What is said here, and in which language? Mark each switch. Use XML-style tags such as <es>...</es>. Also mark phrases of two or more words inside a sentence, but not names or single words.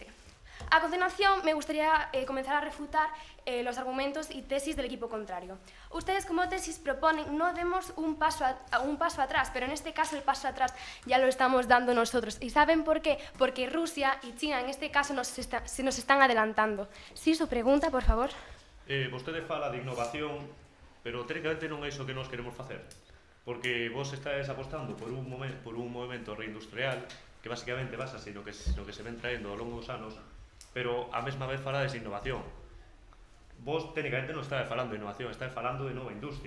<es>A continuación, me gustaría comenzar a refutar los argumentos y tesis del equipo contrario. Ustedes como tesis proponen no demos un paso atrás, pero en este caso el paso atrás ya lo estamos dando nosotros. ¿Y saben por qué? Porque Rusia y China en este caso se nos están adelantando. Sí, su pregunta, por favor.</es> <gl>Vostede fala de innovación, pero técnicamente non é iso que nós queremos facer. Porque vos estáis apostando por un movimento reindustrial que basicamente basase no que se ven traendo ao longo dos anos, pero a mesma vez falades de innovación. Vos técnicamente non estáis falando de innovación, estáis falando de nova industria.</gl>